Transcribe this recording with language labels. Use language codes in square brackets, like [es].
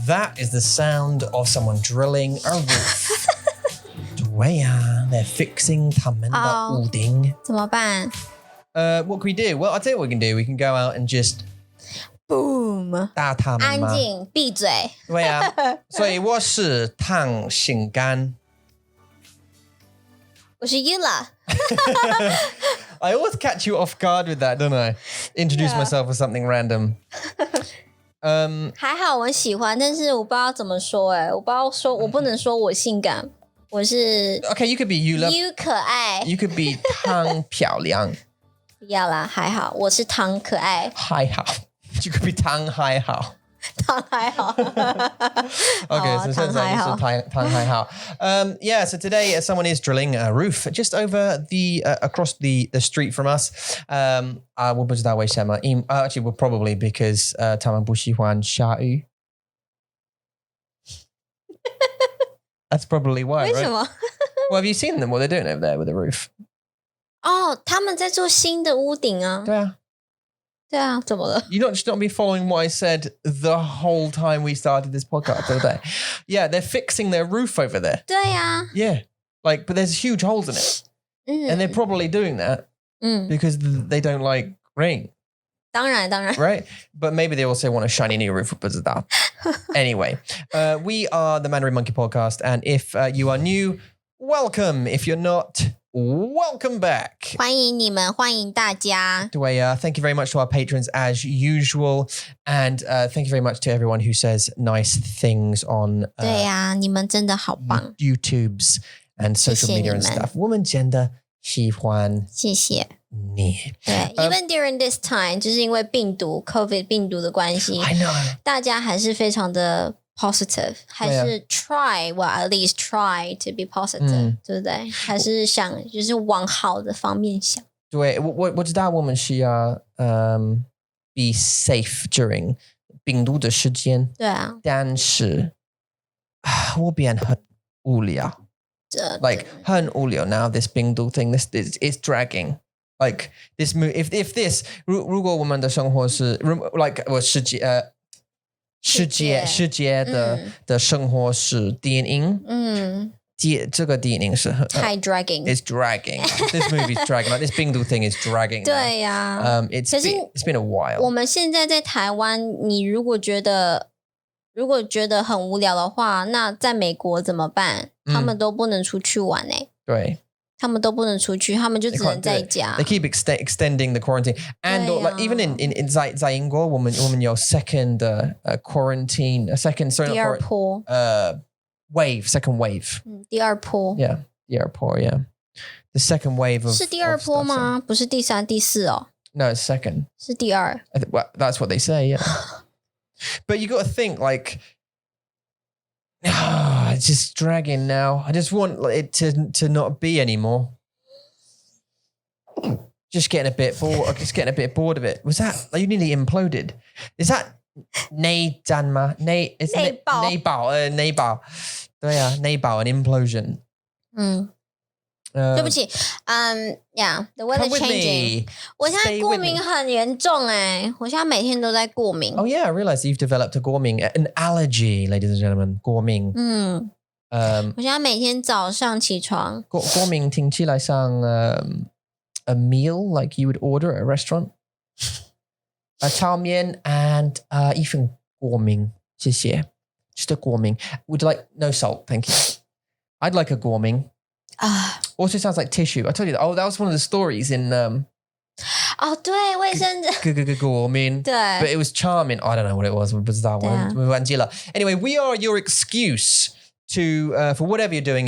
[en] That is the sound of someone drilling a roof. [zh] 对呀， [en] They're fixing [zh] 他们的屋顶。怎么办？ [en] What can we do? Well, I'll tell you what we can do. We can go out and just... Boom！ [zh] 打他们吗？安静，闭嘴。对呀，所以我是汤心肝。我是 Ula。 [en] I always catch you off guard with that, don't I? Introduce myself with something random. [zh] 还好我喜欢，但是我不知道怎么说我不知道说，我不能说我性感，我是 [en] Okay, you could be Ula. You [zh] 可爱。 [en] You could be 汤漂亮。 [zh] 不要啦，还好，我是汤可爱。还好。 [en] You could be 汤还好。 [zh] 汤还好。 [en] Okay, so [zh] 现在是汤还好。 [en] Yeah, so today someone is drilling a roof just over the across the street from us. [zh] 我不知道为什么， [en] actually, well, probably because [zh] 他们不喜欢下雨。 [en] That's probably why, right? [zh] 为什么？ [en] Well, have you seen them? What they're doing over there with the roof? [zh] 哦，他们在做新的屋顶啊。对啊。对啊，怎么了？ [en] You not be following what I said the whole time we started this podcast, don't they? Yeah, they're fixing their roof over there. [zh] 对呀。 [en] Yeah, but there's huge holes in it, and they're probably doing that because they don't like rain. [zh] 当然。 [en] Right? But maybe they also want a shiny new roof. [zh] 不知道. [en] Anyway, we are the Mandarin Monkey Podcast, and if you are new, welcome. If you're not, welcome back. [zh] 欢迎你们，欢迎大家。 [en] Thank you very much to our patrons as usual, and thank you very much to everyone who says nice things on [zh] 对呀，你们真的好棒， [en] YouTubes and social media and stuff. [zh] 我们真的喜欢谢谢你。对， [en] even during this time， [zh] 就是因为COVID 病毒的关系 [en] I know. [zh] 大家还是非常的 positive， 还是 [en] well at least try to be positive， [zh] 对不对？还是想就是往好的方面想。对，我知道我们需要 [en] be safe during [zh] 病毒的时间。对啊，但是我变很无聊。 [en] Like [zh] 很无聊 [en] now. This 病毒 thing, this is dragging. Like this move. If this [zh] 如果我们的生活是 like 我世界的生活是电影，这个电影是 [en] 太 dragging. It's dragging. This movie is dragging. Like this 病毒 thing is dragging. [zh] 对呀， [en] it's been a while. [zh] 我们现在在台湾，你如果觉得很无聊的话，那在美国怎么办？他们都不能出去玩对。他们都不能出去，他们就只能在家。 [en] They keep extending the quarantine, and like even in [zh] 在英国，我们有 [en] second quarantine, second [zh] 第二波 [en] second wave. [zh] 第二波 [en] Yeah, 第二波 yeah. The second wave of [zh] 是第二波吗？不是第三、第四哦。 [en] No, it's second. [zh] 是第二。 [en] Well, that's what they say. Yeah, but you got to think like. It's just dragging now. I just want it to not be anymore. Just getting a bit bored. Just getting a bit bored of it. Was that you nearly imploded? Is that [zh] 内战吗？内爆？对啊，内爆 [en] an implosion. 对不起，yeah, the weather changing. [zh] 我现在过敏很严重我现在每天都在过敏。 [en] Oh yeah, I realized you've developed a 过敏, an allergy, ladies and gentlemen. [zh] 过敏。我现在每天早上起床。过敏听起来像 [en] a meal like you would order at a restaurant. [zh] 炒面 and 一份国民，谢谢。 [en] Just a 国民.Would you like no salt? Thank you. I'd like a 国民. Also sounds like tissue. I told you that. Oh, that was one of the stories in [zh] 对，卫生纸国民. 对 [en] But it was charming. I don't know what it was. [zh] 我不知道. [en] Anyway, we are your excuse to for whatever you're doing.